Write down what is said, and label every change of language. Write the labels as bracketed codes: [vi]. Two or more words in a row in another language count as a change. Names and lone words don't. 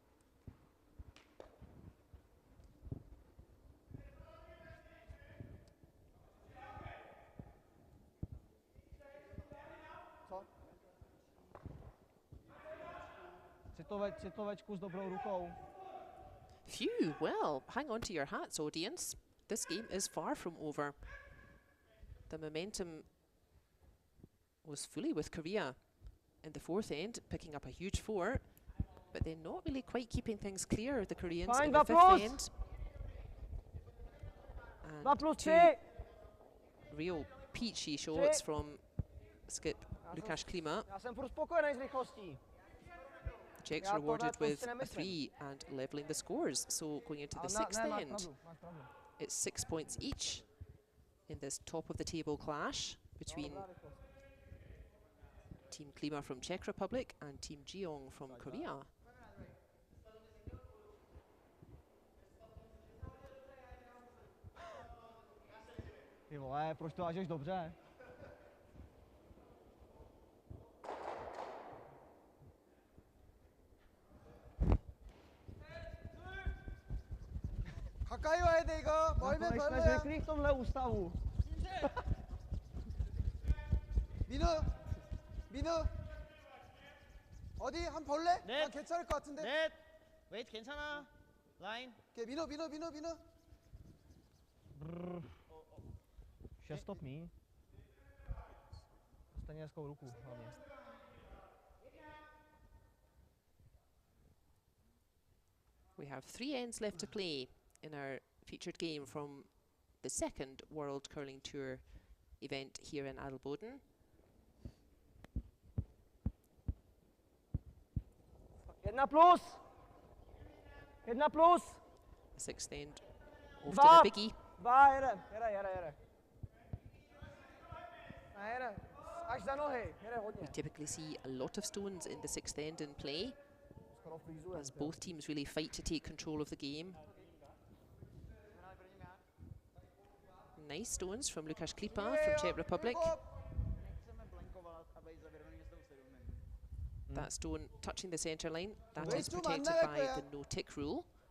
[cs] nemohl tam. Citovečku s dobrou rukou. [en] Phew, well, hang on to your hats, audience. This game is far from over. The momentum was fully with Korea in the 4th end, picking up a huge 4, but they're not really quite keeping things clear, the Koreans, in the 5th end. And 2 real peachy shots from skip Łukasz Klima. [cs] Já jsem furt spokojený s rychlostí. [en] The Czechs rewarded with a 3 and levelling the scores. So going into the 6th end, it's 6 points each in this top of the table clash between Team Klima from Czech Republic and Team Jeong from Korea. [cs] Ty vole, proč to hážeš dobře? [ko] 가까이 와야 돼 이거. 멀면 [cs] Jsme [ko] 멀면. [cs] zvyklí v tomhle ústavu. [ko] 민우, 민우. 어디 한 볼래? 넷. 아, 괜찮을 것 같은데. 넷! 웨이트 괜찮아. 라인. 오케이, 민우. [cs] 6 stop mí. Stejně hezkou ruku hlavně. [en] We have 3 ends left to play in our featured game from the 2nd World Curling Tour event here in Adelboden. [cs] Jedna plus! [en] 6th end, often a biggie. [cs] 2, jede. Jede. Až za nohy, jede hodně. [en] We typically see a lot of stones in the 6th end in play, as both teams really fight to take control of the game. Nice stones from Łukasz Klima from Czech Republic. That stone touching the centre line, that is protected by the no-tick rule.